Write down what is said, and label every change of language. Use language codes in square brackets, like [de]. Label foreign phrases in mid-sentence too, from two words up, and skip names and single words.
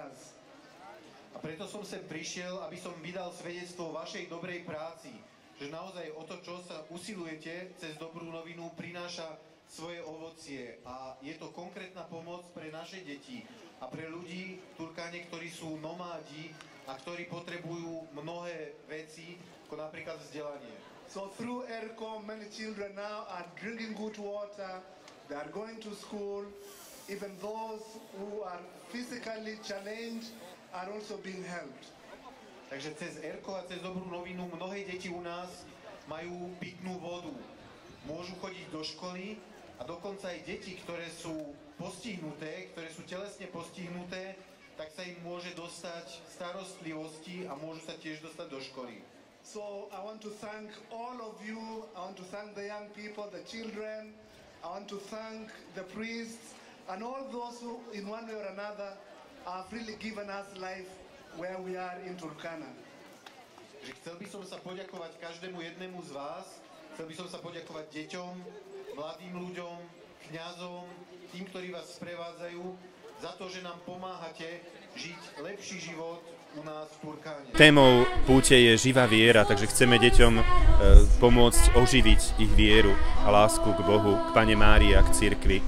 [sk] A preto som sem prišiel, aby som vydal svedectvo vašej dobrej práci, že naozaj o to, čo sa usilujete cez dobrú novinu, prináša svoje ovocie a je to konkrétna pomoc pre naše deti a pre ľudí v Turkáne, ktorí sú nomádi a ktorí potrebujú mnohé veci, ako napríklad vzdelanie. [en] So through ERKO, many children now are drinking good water, they are going to school, even those who are physically challenged are also being helped. [sk] Takže cez ERKO a cez dobrú novinu mnohé deti u nás majú pitnú vodu, môžu chodiť do školy a dokonca aj deti, ktoré sú postihnuté, ktoré sú telesne postihnuté, tak sa im môže dostať starostlivosti a môžu sa tiež dostať do školy. [en] So I want to thank all of you, I want to thank the young people, the children, I want to thank the priests and all those who in one way or another have really given us life where we are in Turkana. [sk] Chcel by som sa poďakovať každému jednému z vás, chcel by som sa poďakovať deťom, mladým ľuďom, kňazom, tým, ktorí vás sprevádzajú, za to, že nám pomáhate žiť lepší život u nás v Turkáne. Témou púte je živá viera, takže chceme deťom pomôcť oživiť ich vieru a lásku k Bohu, k Panne Márii a k cirkvi.